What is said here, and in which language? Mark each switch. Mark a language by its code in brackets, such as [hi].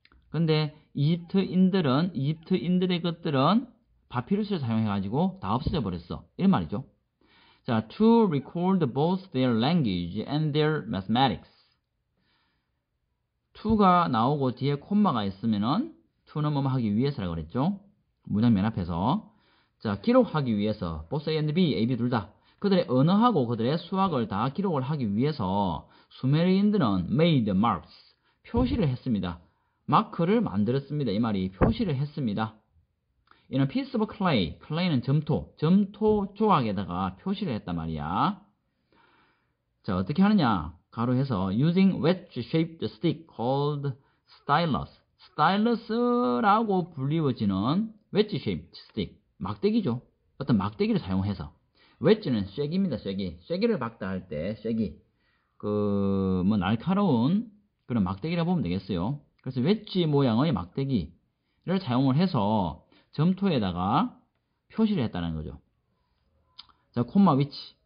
[ko] 근데 이집트인들의 것들은 파피루스를 사용해가지고 다 없어져 버렸어. 이런 말이죠. [en] 자, to record both their language and their mathematics. [ko] to가 나오고 뒤에 콤마가 있으면은 to는 뭐뭐 하기 위해서라고 그랬죠. 문장 맨 앞에서. 자, 기록하기 위해서 both A and B, A, B 둘 다 그들의 언어하고 그들의 수학을 다 기록을 하기 위해서 수메르인들은 [en] made marks, [ko] 표시를 했습니다. 마크를 만들었습니다. 이 말이 표시를 했습니다. [en] In a piece of clay, [ko] clay는 점토 조각에다가 표시를 했단 말이야. 자, 어떻게 하느냐? 가로해서 [en] using wedge-shaped stick called stylus. [ko] 스타일러스라고 불리워지는 [en] wedge-shaped stick, [ko] 막대기죠. 어떤 막대기를 사용해서. wedge는 쐐기입니다. 쐐기를 박다 할 때 쐐기. 뭐 날카로운 그런 막대기라 보면 되겠어요. 그래서 웨지 모양의 막대기를 사용을 해서 점토에다가 표시를 했다는 거죠. 자, 콤마 위치.